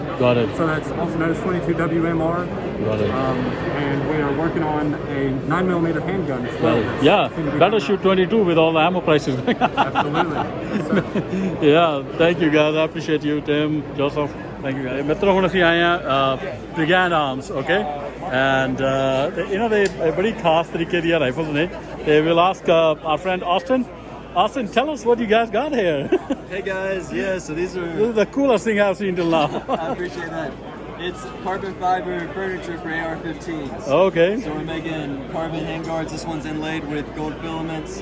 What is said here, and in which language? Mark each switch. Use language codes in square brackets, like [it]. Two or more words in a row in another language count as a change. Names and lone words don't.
[en] Got it. So that's also known as 22 WMR. Got it. And we are working on a 9mm handgun as well. Yeah, better shoot 22 with all the ammo prices. Absolutely. Yeah, thank you guys. I appreciate you, Tim, Joseph. Thank you guys. [pa] मित्रों ਹੁਣ ਅਸੀਂ ਆਏ ਆ Brigand Arms, okay? [en] And you know they [pa] ਬੜੀ ਖਾਸ ਤਰੀਕੇ ਦੀਆਂ ਰਾਈਫਲਸ ਨੇ. [en] They will ask our friend Austin. Austin, tell us what you guys got here. Hey guys, yeah, so these are... This is the coolest thing I've seen till now. I appreciate that. It's carbon fiber furniture for AR-15s. Okay. So we're making carbon handguards. This one's inlaid with gold filaments.